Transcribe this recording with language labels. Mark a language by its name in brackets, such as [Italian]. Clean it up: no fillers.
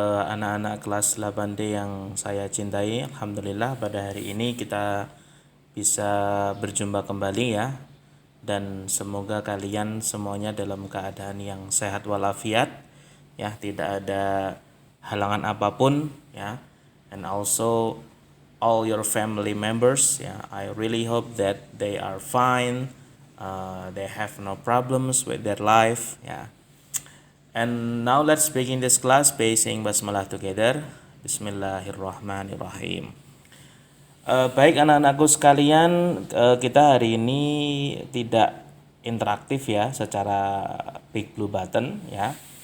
[Indonesian] Anak-anak kelas 8D yang saya cintai, alhamdulillah pada hari ini kita bisa berjumpa kembali ya. Dan semoga kalian semuanya dalam keadaan yang sehat walafiat ya, tidak ada halangan apapun ya. [English] And also all your family members ya, I really hope that they are fine. They have no problems with their life. Yeah. And now let's begin this class by saying basmalah together. [Arabic] Bismillahirrahmanirrahim. [Indonesian] Baik anak-anakku sekalian, kita hari ini tidak interaktif ya secara Big Blue Button ya.